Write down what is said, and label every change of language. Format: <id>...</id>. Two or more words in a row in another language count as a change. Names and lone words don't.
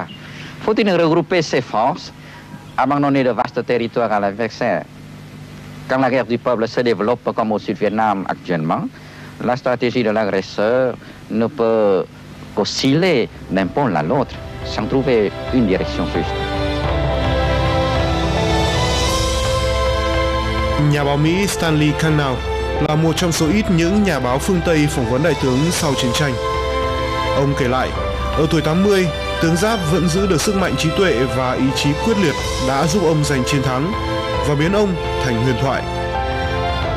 <fr>Faut-il regrouper ses forces, abandonner de vastes territoires à l'adversaire? Quand la guerre du peuple se développe comme au Sud-Vietnam actuellement, la stratégie de l'agresseur ne peut qu'osciller d'un pôle à l'autre, sans trouver une direction juste.</fr> <vi>Nhà báo Mỹ Stanley Kanal là một trong số ít những nhà báo phương Tây phỏng vấn đại tướng sau chiến tranh. Ông kể lại, ở tuổi 80, tướng Giáp vẫn giữ được sức mạnh trí tuệ và ý chí quyết liệt đã giúp ông giành chiến thắng và biến ông thành huyền thoại.</vi>